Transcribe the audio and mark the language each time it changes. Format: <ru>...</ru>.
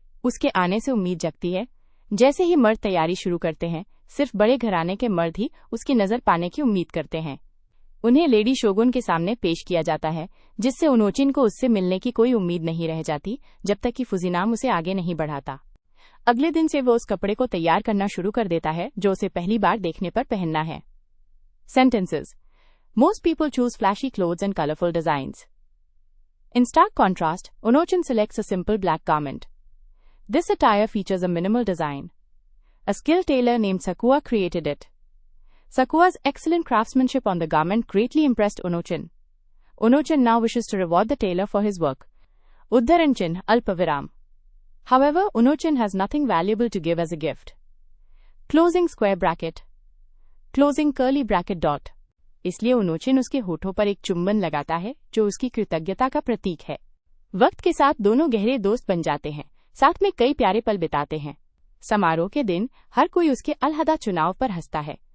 <hi>उसके आने से उम्मीद जगती है। जैसे ही मर्द तैयारी शुरू करते हैं, सिर्फ बड़े घराने के मर्द ही उसकी नजर पाने की उम्मीद करते हैं। उन्हें लेडी शोगुन के सामने पेश किया जाता है, जिससे उनोचिन को उससे मिलने की कोई उम्मीद नहीं रह जाती, जब तक कि फुजिनाम उसे आगे नहीं बढ़ाता। अगले दिन से वो उस कपड़े को तैयार करना शुरू कर देता है जो उसे पहली बार देखने पर पहनना है।</hi> <en>Sentences. Most people choose flashy clothes and colorful designs. In stark contrast, Onochin selects a simple black garment. This attire features a minimal design. A skilled tailor named Sakua created it. Sakua's excellent craftsmanship on the garment greatly impressed Onochin. Onochin now wishes to reward the tailor for his work.</en> <hi>Uddharan चिन्ह अल्पविराम.</hi> <en>However, Onochin has nothing valuable to give as a gift. Closing square bracket. Closing curly bracket dot.</en> <hi>इसलिए उनोचिन उसके होठों पर एक चुंबन लगाता है, जो उसकी कृतज्ञता का प्रतीक है। वक्त के साथ दोनों गहरे दोस्त बन जाते हैं, साथ में कई प्यारे पल बिताते हैं। समारोह के दिन हर कोई उसके अलहदा चुनाव पर हंसता है।</hi>